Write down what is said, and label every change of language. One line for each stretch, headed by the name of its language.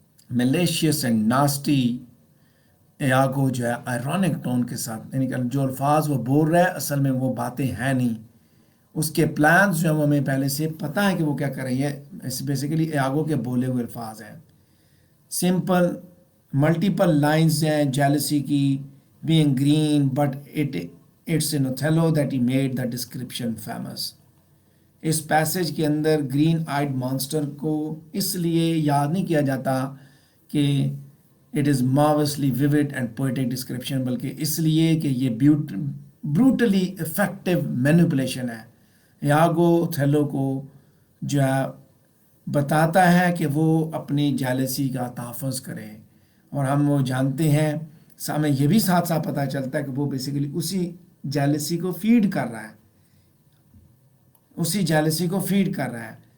Urdu: میلیشیس and nasty ایاگو جو ہے ironic tone کے ساتھ، یعنی کہ جو الفاظ وہ بول رہا ہے اصل میں وہ باتیں ہیں نہیں، اس کے پلانز جو ہیں وہ ہمیں پہلے سے پتہ ہے کہ وہ کیا کر رہی ہے. بیسیکلی ایاگو کے بولے ہوئے الفاظ ہیں. سمپل ملٹیپل لائنز ہیں جیلسی کی،
English: being green but it's in Othello that he made the description famous.
Urdu: اس passage کے اندر گرین آئیڈ مانسٹر کو اس لیے یاد نہیں کیا جاتا کہ
English: it is marvelously vivid and poetic description،
Urdu: بلکہ اس لیے کہ یہ
English: brutally effective manipulation
Urdu: ہے. یاگو اوتھیلو کو جو ہے بتاتا ہے کہ وہ اپنی جیلسی کا تحفظ کرے، اور ہم وہ جانتے ہیں، ہمیں یہ بھی ساتھ ساتھ پتہ چلتا ہے کہ وہ بیسیکلی اسی جیلسی کو فیڈ کر رہا ہے، اسی جیلسی کو فیڈ کر رہا ہے.